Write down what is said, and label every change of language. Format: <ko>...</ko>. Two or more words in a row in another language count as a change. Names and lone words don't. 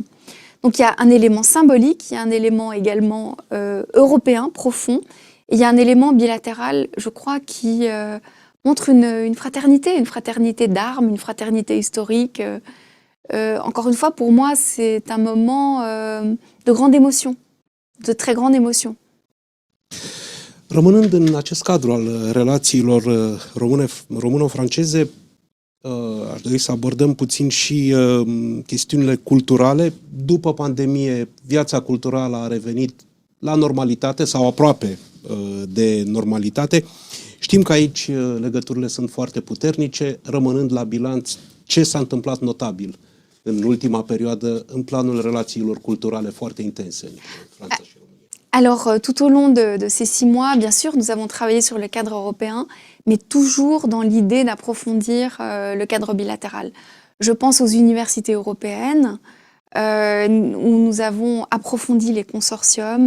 <fr>Donc il y a un élément symbolique, il y a un élément également européen, profond, et il y a un élément bilatéral, je crois, qui montre une fraternité d'armes, une fraternité historique. Encore une fois, pour moi, c'est un moment de grande émotion, de très grande émotion.</fr> <ro>Rămânând în acest cadru al relațiilor româno-franceze, aș dori să abordăm puțin și chestiunile culturale. După pandemie, viața culturală a revenit la normalitate sau aproape de normalitate. Știm că aici legăturile sunt foarte puternice, rămânând la bilanț ce s-a întâmplat notabil în ultima perioadă în planul relațiilor culturale foarte intense în Franța și România.</ro> <fr>Alors, tout au long de ces 6 mois, bien sûr, nous avons travaillé sur le cadre européen, mais toujours dans l'idée d'approfondir le cadre bilatéral. Je pense aux universités européennes, où nous avons approfondi les consortiums.</fr>